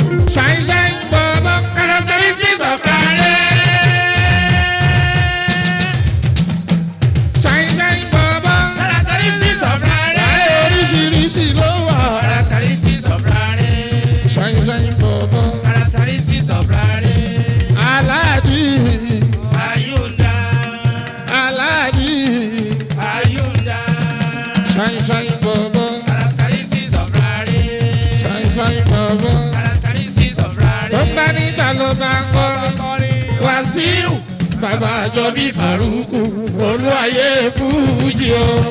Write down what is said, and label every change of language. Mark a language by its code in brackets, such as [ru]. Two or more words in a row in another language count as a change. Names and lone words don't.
[en] Shine, shine, bobo, characteristics of talent. Shine, shine, bọ̀bọ̀. Characteristics of Rare. [yo] Rare oríṣiríṣi ló wà. [en] Characteristics of Rare. Shine, shine, bọ̀bọ̀. Characteristics of Rare. [yo] Aláàjì. Ayunda. Aláàjì. Ayunda. [en] Shine, shine, bọ̀bọ̀. Characteristics of Rare. Shine, shine, bọ̀bọ̀. Characteristics of Rare. [yo] Tó bá nígbà ló bá ń kọrin. Wàsíù. Bàbá Àjọbí Fàrúkù, olú ayé fújì o.